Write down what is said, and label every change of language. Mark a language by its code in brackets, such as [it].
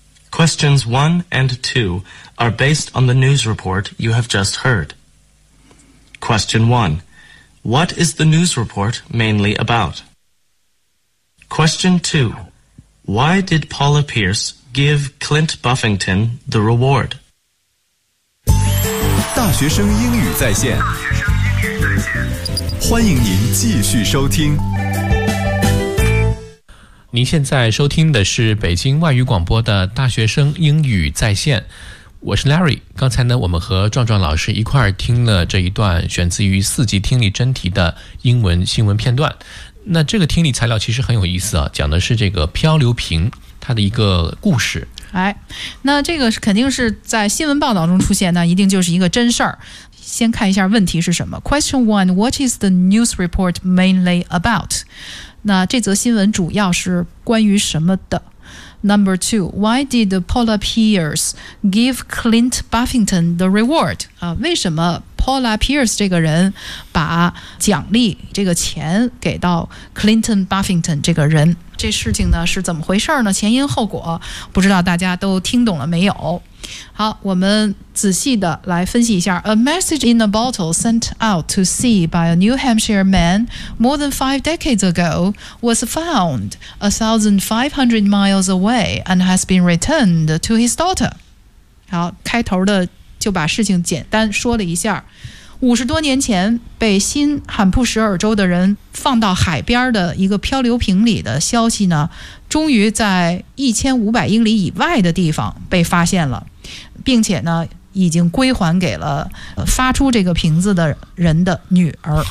[en] Questions 1 and 2 are based on the news report you have just heard. Question 1. What is the news report mainly about? Question 2. Why did Paula Pierce give Clint Buffington the reward? [zh] 大学生英语在线，欢迎您继续收听。您现在收听的是北京外语广播的大学生英语在线，我是 Larry。刚才呢，我们和壮壮老师一块儿听了这一段选自于四级听力真题的英文新闻片段。那这个听力材料其实很有意思啊，讲的是这个漂流瓶它的一个故事。哎，那这个肯定是在新闻报道中出现，那一定就是一个真事儿。先看一下问题是什么。 [en] Question 1, what is the news report mainly about? [zh] 那这则新闻主要是关于什么的？ [en] Number 2, why did Paula Pierce give Clint Buffington the reward? [zh] 啊，为什么 Paula Pierce 这个人把奖励这个钱给到 Clinton Buffington 这个人？这事情呢是怎么回事呢？前因后果不知道大家都听懂了没有。好，我们仔细的来分析一下。 [en] A message in a bottle sent out to sea by a New Hampshire man more than five decades ago was found 1,500 miles away and has been returned to his daughter. [zh] 好，开头的就把事情简单说了一下。五十多年前被新罕布什尔州的人放到海边的一个漂流瓶里的消息呢，终于在1500英里以外的地方被发现了，并且呢已经归还给了发出这个瓶子的人的女儿。